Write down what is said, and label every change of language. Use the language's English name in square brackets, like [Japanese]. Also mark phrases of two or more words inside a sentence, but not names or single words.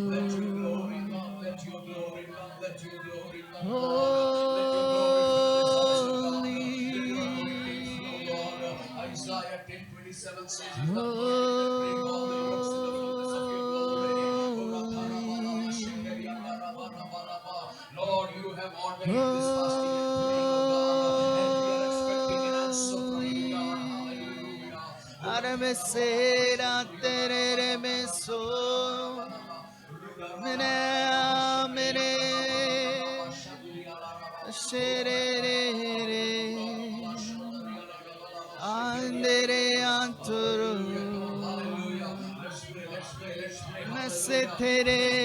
[English] Holy, Isaiah 10:27 says, Lord, you have ordained this fasting and praying, O God, and we are expecting an answer from you, God. Hallelujah. Aramesera terere meso, mene amene, sherere, andere anturu, mesetere.